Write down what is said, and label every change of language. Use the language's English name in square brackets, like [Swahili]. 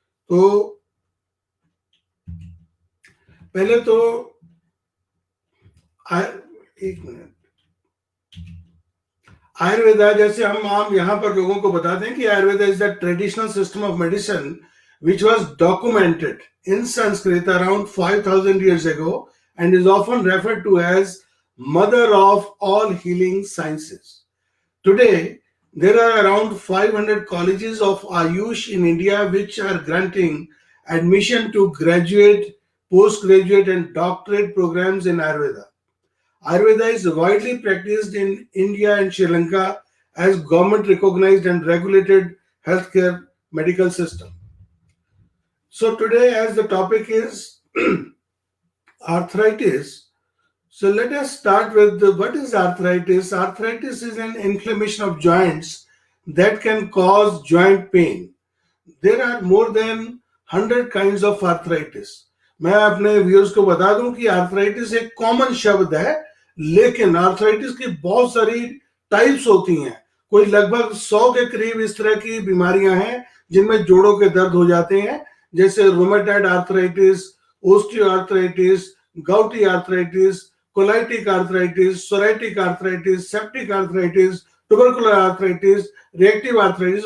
[Hindi] तो पहले तो एक मिनट, [English] Ayurveda [Hindi] जैसे हम आम यहाँ पर लोगों को बताते हैं कि [English] Ayurveda is the traditional system of medicine which was documented in Sanskrit around 5,000 years ago and is often referred to as mother of all healing sciences. Today, there are around 500 colleges of Ayush in India which are granting admission to graduate, postgraduate and doctorate programs in Ayurveda. Ayurveda is widely practiced in India and Sri Lanka as government recognized and regulated healthcare medical system. So today, as the topic is arthritis, so let us start with what is arthritis. Arthritis is an inflammation of joints that can cause joint pain. There are more than 100 kinds of arthritis. [Hindi] मैं अपने viewers को बता दूं कि arthritis एक common शब्द है, लेकिन आर्थराइटिस की बहुत सारी टाइप्स होती हैं। कोई लगभग 100 के करीब इस तरह की बीमारियां हैं जिनमें जोड़ों के दर्द हो जाते हैं, जैसे rheumatoid arthritis, osteoarthritis, गाउटी arthritis, कोलाइटिक arthritis, psoriatic arthritis, septic arthritis, tubercular arthritis, reactive arthritis.